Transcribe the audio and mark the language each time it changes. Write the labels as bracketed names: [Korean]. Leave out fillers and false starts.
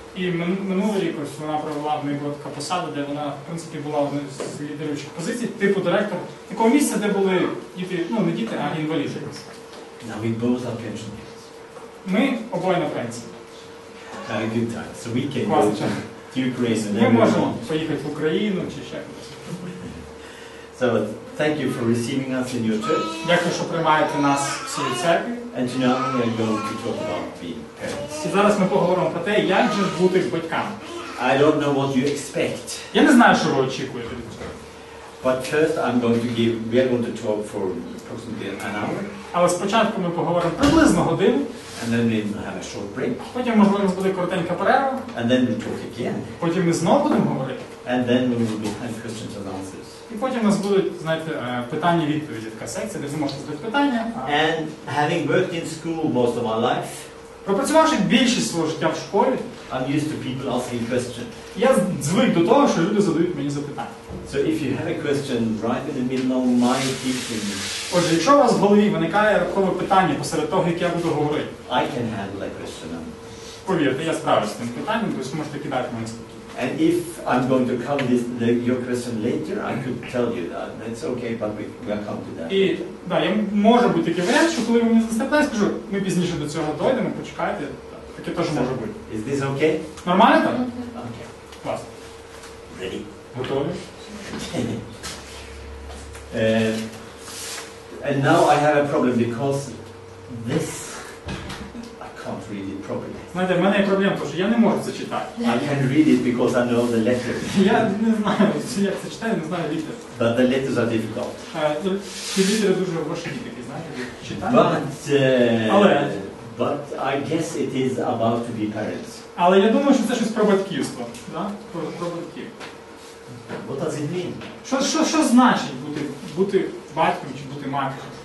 [Ukrainian] І минулий рік ось вона провела, в неї була така посада, де вона, в принципі, була одною з лідеруючих позицій, типу директор такого місця, де були діти, ну не діти, а інваліди. [English] Now we both are pensioners. [Ukrainian] Ми обоє на пенсії. [English] Good time. So we can go to Ukraine and [Ukrainian] ми можемо поїхати в Україну чи ще кудись. [English] So thank you for receiving us in your church. [Ukrainian] Дякую, що приймаєте нас в своїй церкві. [English] And now we are going to talk about being parents. [Ukrainian] І зараз ми поговоримо про те, як же бути батьками. [English] I don't know what you expect. [Ukrainian] Я не знаю, що ви очікуєте від цього. [English] But first we are going to talk for approximately an hour. [Ukrainian] Але спочатку ми поговоримо приблизно годину. [English] And then we will have a short break. [Ukrainian] Потім, можливо, у нас буде коротенька перерва. [English] And then we'll talk again. [Ukrainian] Потім ми знову будемо говорити. [English] And then we will have questions and answers. [Ukrainian] І потім у нас будуть, знаєте, питання-відповіді, така секція, де ви можете задати питання. [English] And having worked in school most of my life, [Ukrainian] пропрацювавши більшість свого життя в школі, [English] I'm used to people asking questions. [Ukrainian] Я звик до того, що люди задають мені запитання. [English] So if you have a question right in the middle of my teaching, [Ukrainian] отже, якщо у вас в голові виникає раптове питання посеред того, як я буду говорити, [English] I can handle that question. [Ukrainian] Повірте, я справлюсь з тим питанням, тобто можете кидати мені спокійно. [English] And if I'm going to cover your question later, I could tell you that. That's okay, but we'll come to that. [Ukrainian] І, да, може бути такий варіант, що коли ви мені задасте питання, скажу, ми пізніше до цього дойдемо, почекайте, таке теж може бути. [English] Is this okay? [Ukrainian] Нормально так? [English] Okay. [Ukrainian] Клас. [English] Ready? [Ukrainian] Готові? [English] And now I have a problem because this I can't read it properly. [Ukrainian] Знаєте, в мене є проблема, тому що я не можу це читати. [English] I can read it because I know the letters. [Ukrainian] Я не знаю, як це читаю, не знаю літер. [English] But the letters are difficult. [Ukrainian] Ці літери дуже важкі такі, знаєте, читання. [English] But I guess it is about to be parents. [Ukrainian] Але я думаю, що це щось про батьківство, да? Про батьків. [English] What does it mean? [Ukrainian] Що значить бути батьком чи бути матір'ю?